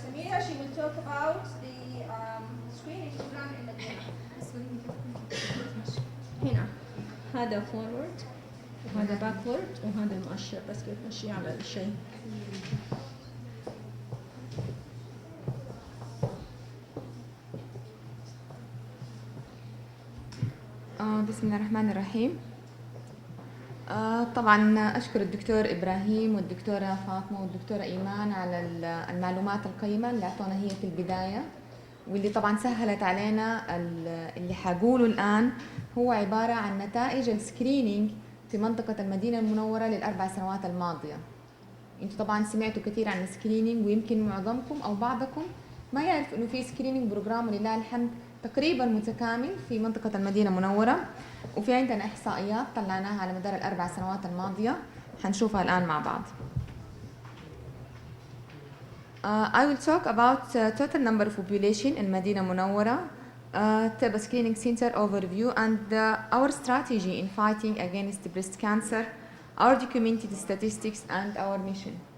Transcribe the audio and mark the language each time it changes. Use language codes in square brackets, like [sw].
[en] Sameera, she will talk about the screening program in Madinah. [ar] هنا هذا فورورد وهذا باكورد وهذا المؤشر بس كيف تمشي على الشيء. بسم الله الرحمن الرحيم. طبعا أشكر الدكتور إبراهيم والدكتورة فاطمة والدكتورة إيمان على المعلومات القيمة اللي أعطونا هي في البداية، واللي طبعا سهلت علينا. اللي حقوله الآن هو عبارة عن نتائج السكرينينج في منطقة المدينة المنورة للأربع سنوات الماضية. انتوا طبعا سمعتوا كثير عن السكرينينج، ويمكن معظمكم أو بعضكم ما يعرف إنه في سكرينينج بروجرام ولله الحمد تقريبا متكامل في منطقة المدينة المنورة، وفي عندنا إحصائيات طلعناها على مدار الأربع سنوات الماضية حنشوفها الآن مع بعض. [en] I will talk about total number of population in Madinah Munawwara, Taiba Screening Center overview, and our strategy in fighting against breast cancer, our documented statistics, and our mission.